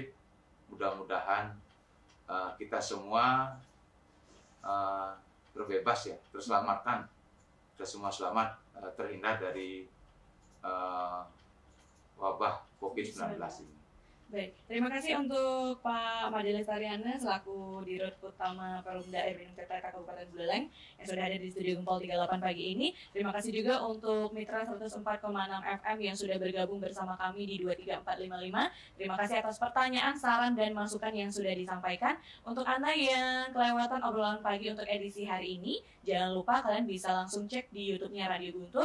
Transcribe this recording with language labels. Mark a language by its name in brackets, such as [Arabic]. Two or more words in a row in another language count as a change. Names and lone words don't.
[Indonesian] Mudah-mudahan kita semua terbebas ya, terselamatkan, kita semua selamat terhindar dari wabah COVID-19 ini. Baik, terima kasih untuk Pak Made Lestariana selaku Dirut Utama Perumda Air Minum Tirta Kabupaten Buleleng yang sudah ada di studio Gempol 38 pagi ini. Terima kasih juga untuk Mitra 104,6 FM yang sudah bergabung bersama kami di 23455. Terima kasih atas pertanyaan, saran, dan masukan yang sudah disampaikan. Untuk Anda yang kelewatan obrolan pagi untuk edisi hari ini, jangan lupa kalian bisa langsung cek di YouTube-nya Radio Guntur.